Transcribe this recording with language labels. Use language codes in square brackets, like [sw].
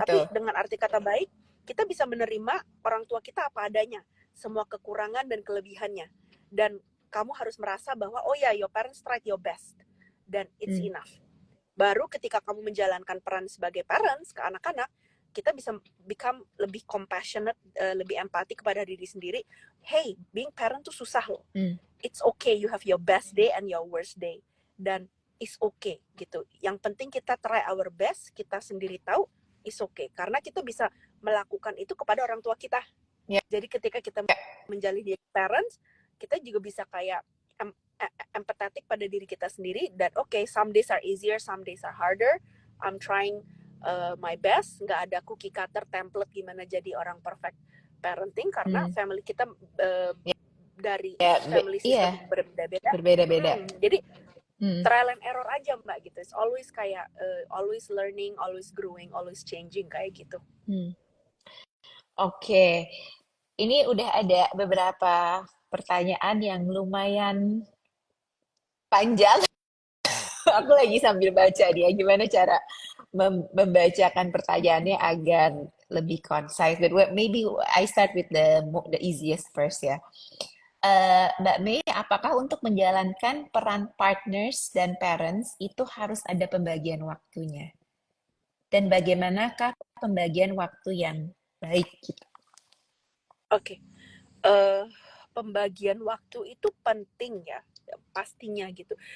[id] Tapi dengan arti kata baik, kita bisa menerima orang tua kita apa adanya, semua kekurangan dan kelebihannya. Dan kamu harus merasa bahwa oh ya, [en] your parents tried your best [id] dan [en] it's enough. [id] Baru ketika kamu menjalankan peran sebagai parents ke anak-anak, kita bisa become lebih compassionate, lebih empati kepada diri sendiri. Hey, [en] being parent [id] tuh susah loh. [en] It's okay, you have your best day and your worst day. [id] Dan it's okay gitu. Yang penting kita [en] try our best, [id] kita sendiri tahu [en] it's okay. [id] Karena kita bisa melakukan itu kepada orang tua kita. Jadi ketika kita menjalin parents, kita juga bisa kayak empathetic pada diri kita sendiri, dan [en] some days are easier, some days are harder. I'm trying my best. [id] Nggak ada cookie cutter template gimana jadi orang perfect parenting, karena family kita dari family system berbeda-beda. Jadi trial and error aja Mbak gitu. [en] It's always kayak always learning, always growing, always changing kayak gitu. [id] Oke. Ini udah ada beberapa pertanyaan yang lumayan panjang. Aku lagi sambil baca dia gimana cara membacakan pertanyaannya agar lebih concise. [en] But maybe I start with the easiest first ya. [id] Mbak Mei, apakah untuk menjalankan peran partners dan parents itu harus ada pembagian waktunya? Dan bagaimanakah pembagian waktu yang baik gitu? Oke. Pembagian waktu itu penting ya, pastinya gitu.